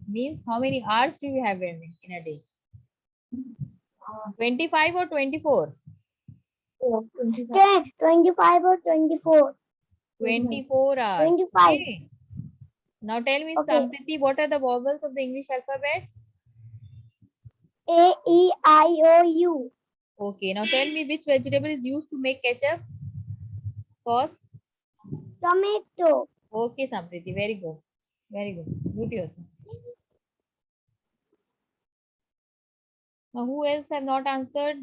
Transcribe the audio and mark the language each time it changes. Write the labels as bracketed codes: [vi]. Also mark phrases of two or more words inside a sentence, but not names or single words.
[en] Means how many hours do we have in a day? 25 or 24? 10, 25 or 24. 24 hours. 25. Okay. Now tell me, Okay. Sampriti, what are the vowels of the English alphabets? A-E-I-O-U. Okay. Now tell me which vegetable is used to make ketchup? Sauce? Tomato. Okay, Sampriti. Very good. Very good. Good yourself. Now, who else have not answered?